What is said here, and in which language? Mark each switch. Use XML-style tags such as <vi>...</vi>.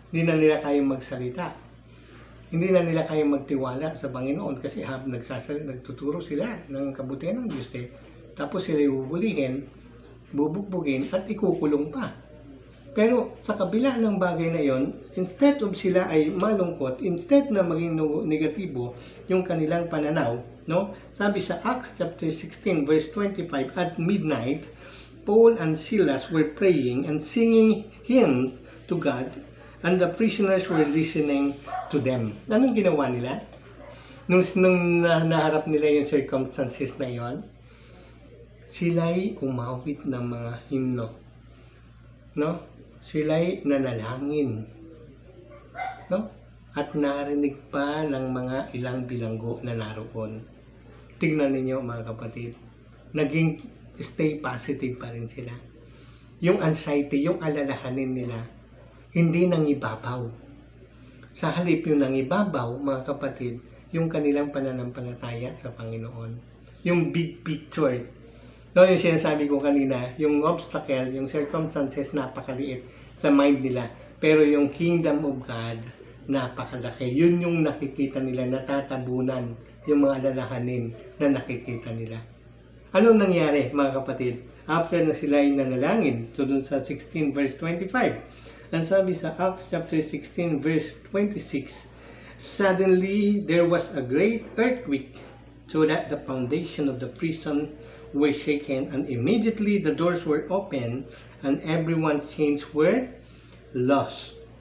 <tl>Hindi na nila kayang magsalita. Hindi na nila kayang magtiwala sa Panginoon kasi nagtuturo sila ng kabutihan ng Diyos eh. Tapos sila ihuhulihin, bubugbugin at ikukulong pa. Pero sa kabila ng bagay na yon,</tl> <en>instead of</en> <tl>sila ay malungkot,</tl> <en>instead</en> <tl>na maging negatibo yung kanilang pananaw, no? Sabi sa</tl> <en>Acts chapter 16 verse 25, at midnight, Paul and Silas were praying and singing hymns to God, and the prisoners were listening to them.</en> <tl>Anong ginawa nila? Nung naharap nila yung circumstances na yon, sila'y umawit ng mga himno, no? Sila'y nanalangin, no? At narinig pa ng mga ilang bilanggo na naroon. Tingnan ninyo, mga kapatid, naging</tl> <en>stay positive</en> <tl>pa rin sila. Yung anxiety, yung alalahanin nila, hindi nangibabaw. Sa halip yung nangibabaw, mga kapatid, yung kanilang pananampalataya sa Panginoon. Yung</tl> <en>big picture.</en> <tl>No, yung sinasabi ko kanina, yung obstacle, yung circumstances, napakaliit sa mind nila. Pero yung kingdom of God, napakalaki. Yun yung nakikita nila, natatabunan yung mga alalahanin na nakikita nila. Anong nangyari, mga kapatid? After na sila ay nanalangin, so dun sa 16 verse 25, ang sabi sa</tl> <en>Acts chapter 16 verse 26, suddenly there was a great earthquake, so that the foundation of the prison were shaken, and immediately the doors were open, and everyone's chains were lost.</en>